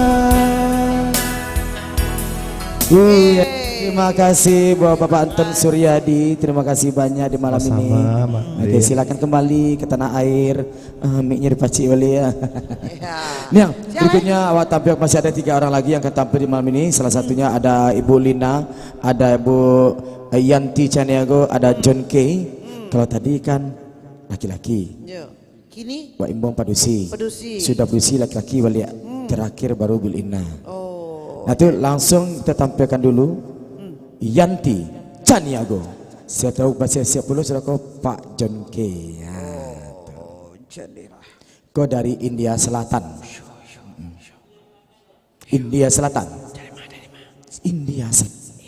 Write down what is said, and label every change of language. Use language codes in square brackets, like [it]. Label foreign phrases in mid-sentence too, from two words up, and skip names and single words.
[id] Terima kasih buat Bapak Anton Suryadi, terima kasih banyak di malam ini. Oke, silakan kembali ke tanah air. Mic-nya dipacik balik ya. Nih, yang berikutnya awak tampil, masih ada 3 orang lagi yang akan tampil di malam ini. Salah satunya ada Ibu Lina, ada Ibu Yanti Chaniago, ada John K. Kalau tadi kan laki-laki. [min] Kini Wak Imbong Padusi. Sudah Padusi laki-laki balik. [id] Terakhir baru Bu Lina. Nah itu langsung kita tampilkan dulu Yanti Chaniago. Saya tahu bahasa siap dulu sudah kau Pak John K. Kau dari India Selatan. India Selatan. India Selatan.